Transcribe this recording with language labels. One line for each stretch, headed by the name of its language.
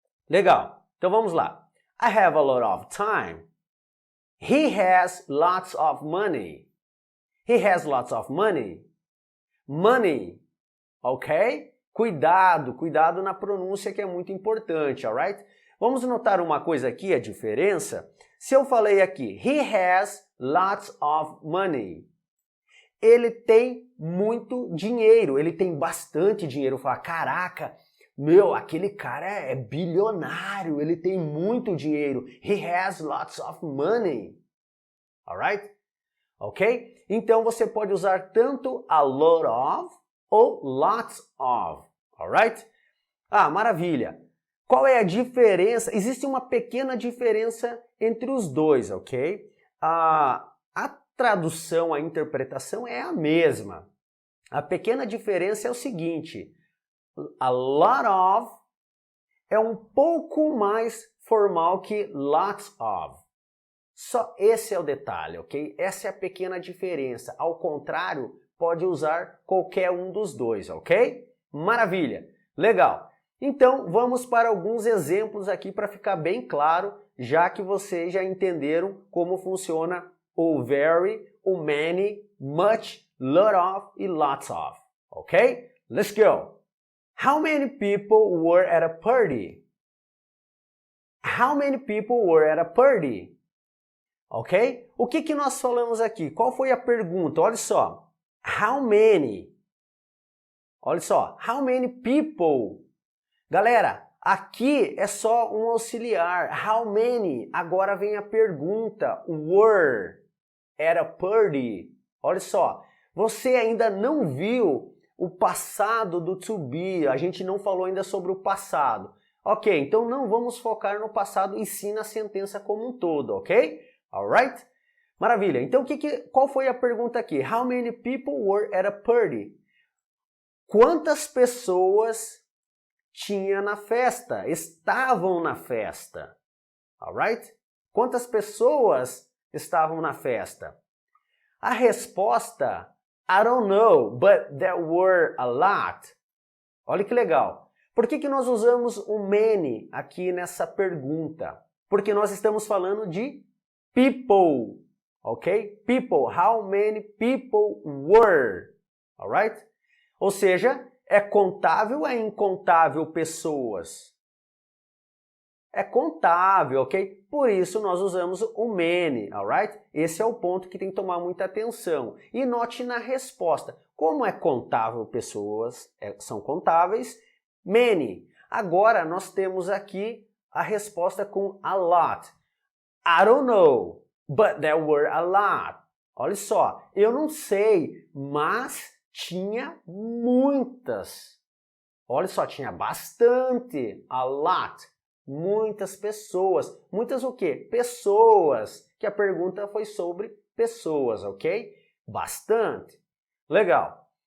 Portuguese: Legal, então vamos lá.
English: I have a lot of time. He has lots of money. He has lots of money. Money, ok?
Portuguese: Cuidado na pronúncia que é muito importante, alright? Vamos notar uma coisa aqui, a diferença. Se eu falei aqui,
English: he has lots of money.
Portuguese: Ele tem muito dinheiro, ele tem bastante dinheiro. Fala, caraca, aquele cara é bilionário, ele tem muito dinheiro.
English: He has lots of money. Alright? Ok?
Portuguese: Então você pode usar tanto a lot of ou lots of. Alright? Maravilha. Qual é a diferença? Existe uma pequena diferença entre os dois, ok? A tradução, a interpretação é a mesma. A pequena diferença é o seguinte. A lot of é um pouco mais formal que lots of. Só esse é o detalhe, ok? Essa é a pequena diferença. Ao contrário, pode usar qualquer um dos dois, ok? Maravilha! Legal! Então, vamos para alguns exemplos aqui para ficar bem claro, já que vocês já entenderam como funciona o very, o many, much, lot of e lots of. Ok?
English: Let's go. How many people were at a party? How many people were at a party?
Portuguese: Ok? O que nós falamos aqui? Qual foi a pergunta? Olha só.
English: How many?
Portuguese: Olha só.
English: How many people?
Portuguese: Galera, aqui é só um auxiliar.
English: How many?
Portuguese: Agora vem a pergunta.
English: Were at a party.
Portuguese: Olha só. Você ainda não viu o passado do to be. A gente não falou ainda sobre o passado. Ok, então não vamos focar no passado e sim na sentença como um todo, ok? Alright? Maravilha. Então, qual foi a pergunta aqui?
English: How many people were at a party?
Portuguese: Quantas pessoas tinha na festa? Estavam na festa. Alright? Quantas pessoas estavam na festa? A resposta,
English: I don't know, but there were a lot.
Portuguese: Olha que legal. Por que nós usamos o many aqui nessa pergunta? Porque nós estamos falando de people, ok?
English: People, how many people were, alright?
Portuguese: Ou seja, é contável ou é incontável pessoas? É contável, ok? Por isso nós usamos o many, alright? Esse é o ponto que tem que tomar muita atenção. E note na resposta, como é contável pessoas, são contáveis, many. Agora nós temos aqui a resposta com a lot.
English: I don't know, but there were a lot.
Portuguese: Olha só, eu não sei, mas tinha muitas. Olha só, tinha bastante, a lot. Muitas pessoas. Muitas o quê? Pessoas. Que a pergunta foi sobre pessoas, ok? Bastante. Legal.